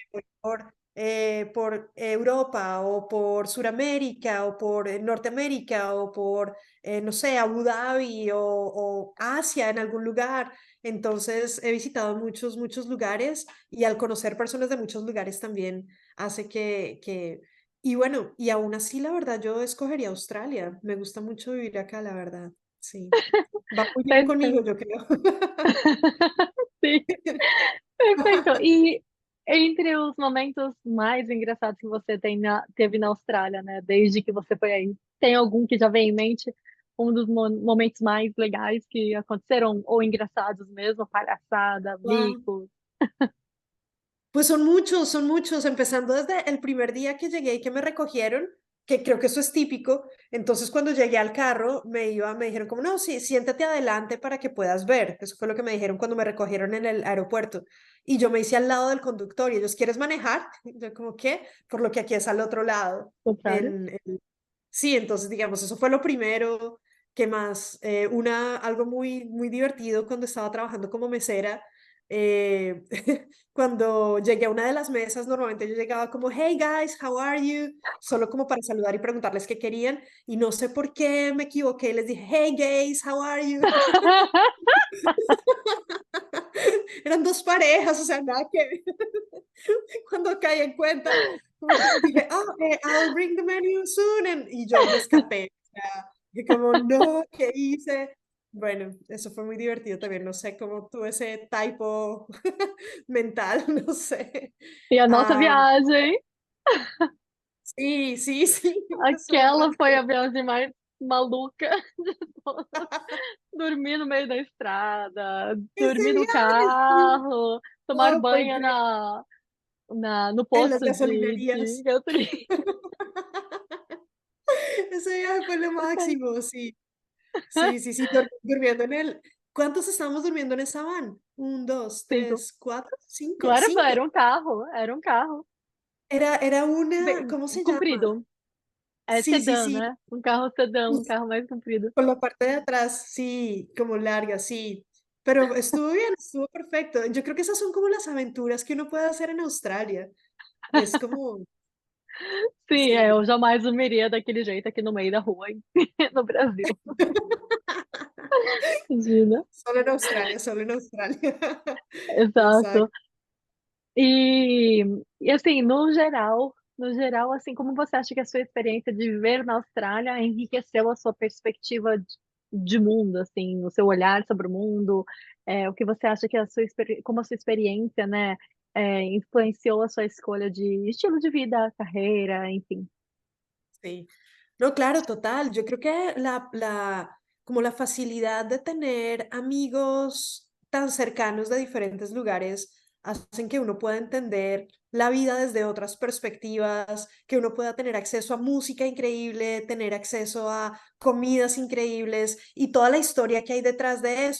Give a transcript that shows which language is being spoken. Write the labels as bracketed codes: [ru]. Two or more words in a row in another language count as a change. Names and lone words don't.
[es] me voy por Europa o por Suramérica o por Norteamérica o por, no sé, Abu Dhabi o Asia en algún lugar. Entonces, he visitado muchos, muchos lugares y al conocer personas de muchos lugares también hace y bueno, y aún así, la verdad, yo escogería Australia. Me gusta mucho vivir acá, la verdad. Sí. Va muy bien conmigo, [pt] Perfeito. [es] yo creo. [pt] Sim, perfeito. E entre os momentos mais engraçados que você teve na Austrália, né, desde que você foi aí, tem algum que já vem em mente? Um dos momentos mais legais que aconteceram, ou engraçados mesmo, palhaçada, Wow. mico? [es] Pues son muchos, empezando desde el primer día que llegué y que me recogieron. que creo que eso es típico. Entonces, cuando llegué al carro, me dijeron como, no, sí, siéntate adelante para que puedas ver. Eso fue lo que me dijeron cuando me recogieron en el aeropuerto. Y yo me hice al lado del conductor y ellos, ¿quieres manejar? Y yo como, ¿qué? Por lo que aquí es al otro lado. Contrário. Sí, entonces, digamos, eso fue lo primero. ¿Qué más? Algo muy divertido cuando estaba trabajando como mesera. eh, Cuando llegué a una de las mesas, normalmente yo llegaba como, [en] hey guys, how are you? [es] Solo como para saludar y preguntarles qué querían. Y no sé por qué me equivoqué, les dije, [en] hey gays, how are you? [es] Eran dos parejas, o sea, nada que ver. Cuando caí en cuenta, como que les dije, [en] oh, I'll bring the menu soon. [es] Y yo me escapé. O sea, dije como, no, ¿qué hice? Bueno, eso fue muy divertido también. No sé cómo tuve ese typo mental, no sé. [pt] E a nossa Ah, viagem, [es] sí, sí, sí, eso me [pt] aquela foi a [es] pasó. [pt] viagem mais maluca de todas. Dormir no meio da estrada, [es] Ese [pt] dormir no [es] viaje, sí, [pt] carro, tomar [es] todo fue [pt] banho [es] increíble. [pt] no [es] En las [pt] posto de [es] gasolinerías. [pt] gasolina. [es] Ese viaje fue lo máximo, sí. Sí, sí, sí, durmiendo en el ¿cuántos estábamos durmiendo en esa van? 1, 2, [pt] 5. [es] 3, 4, 5, [pt] Claro, pô, [es] 5. [pt] era um carro [es] Era una, [pt] bem [es] ¿cómo se llama? [pt] comprido. É [es] Sí, sí, [pt] sedã, [es] sí, [pt] né? Um carro sedã, um uf, carro mais comprido. [es] con la parte de atrás, sí, como larga, sí. Pero estuvo bien, estuvo perfecto. Yo creo que esas son como las aventuras que uno puede hacer en Australia. Es como, [pt] Sim, é, [es] sí. [pt] eu jamais dormiria daquele jeito aqui no meio da rua, no Brasil. Imagina. [es] Solo en Australia, solo en Australia. [pt] Exato. [es] Exacto. [pt] E, e assim, no geral, assim, como você acha que a sua experiência de viver na Austrália enriqueceu a sua perspectiva de mundo, assim, o seu olhar sobre o mundo? O que você acha que como a sua experiência, né, influenciou a sua escolha de estilo de vida, carreira, enfim. [es] Sí. No, claro, total. Yo creo que como la facilidad de tener amigos tan cercanos de diferentes lugares hacen que uno pueda entender la vida desde otras perspectivas, que uno pueda tener acceso a música increíble, tener acceso a comidas increíbles y toda la historia que hay detrás de eso.